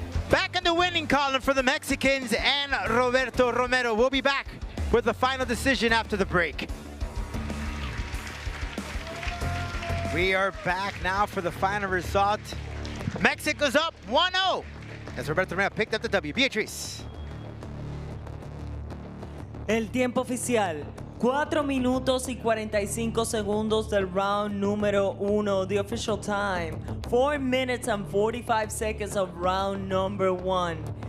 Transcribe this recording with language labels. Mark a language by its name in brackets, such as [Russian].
[English] Back in the winning column for the Mexicans and Roberto Romero. We'll be back with the final decision after the break. We are back now for the final result. Mexico's up 1-0 as Roberto Romero picked up the W. Beatriz. [Spanish] El tiempo oficial, 4 minutos y 45 segundos del round número 1. [English] The official time, 4 minutes and 45 seconds of round number 1.